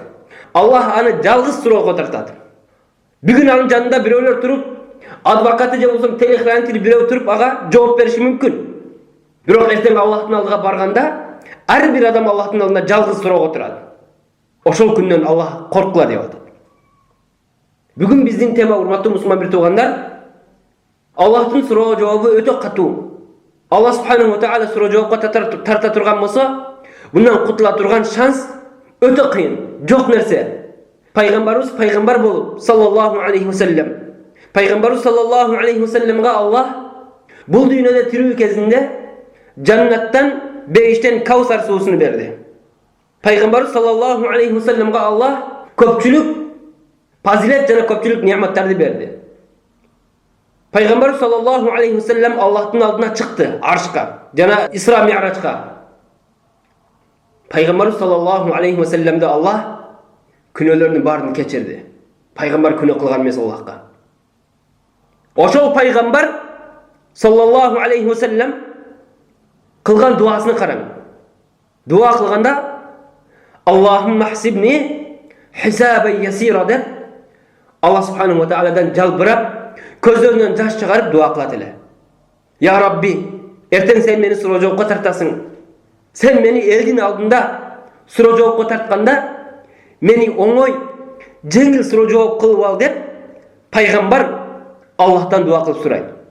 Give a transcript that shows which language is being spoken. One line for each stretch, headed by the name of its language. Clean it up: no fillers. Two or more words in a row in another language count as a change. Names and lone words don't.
Kyrgyz: Аллах аны жалгыз турууда тартат. Бүгүн анын жанында бирөөлөр туруп, адвокаты же болсо телехранители бирөө туруп ага жооп бериши мүмкүн. Бирок эртең Аллахтын алдыга барганда, ар бир адам Аллахтын алдында жалгыз турууда турат. Ошол күндөн Аллах коркула деп атат. Бүгүн биздин тема, урматтуу мусулман бир туугандар, Аллахтын суроо жообу өтө катуу. Аллах
Arabic: سبحانه وتعالى
Kyrgyz: суроо жоопко тарта турган болсо, bundan кутула турган шанс өтө кыйын, жок нерсе. Пайгамбарыбыз пайгамбар болуп,
Arabic: саллаллаху алейхи ва саллям.
Kyrgyz: Пайгамбарыбыз
Arabic: صلى الله عليه وسلم
Kyrgyz: Аллах бул дүйнөдө тирүү кезинде жаннаттан, бейиштен Каусар суусуну берди. Пайгамбарыбыз
Arabic: صلى الله عليه وسلم
Kyrgyz: Аллах көпчүлүк фазилет жана көпчүлүк неаматтарды берди. Пайгамбарыбыз
Arabic: صلى الله عليه وسلم
Kyrgyz: Аллахтын алдына чыкты, аршка, жана Исра Ми'ражга. Пайгамбарыбыз
Arabic: صلى الله عليه وسلم
Kyrgyz: Аллах күнөөлөрүнүн баарын кечирди. Пайгамбар күнөө кылган эмес Аллахка. Ошол пайгамбар
Arabic: صلى الله عليه وسلم
Kyrgyz: кылган дуасын караң. Дуа кылганда
Arabic: اللهم حاسبني حسابا يسيرا
Kyrgyz: деп Аллах субханаху ва тааладан жалбырап, көздөрүнөн жаш чыгарып дуа кылат эле. Я Рабби, эртең сен мени суроо жоопко тартасың. Сен мени элдин алдында суроо жоопко тартканда, мени оңой, жеңил суроо жооп кылып ал деп пайгамбар Аллахтан дуа кылып сурайт.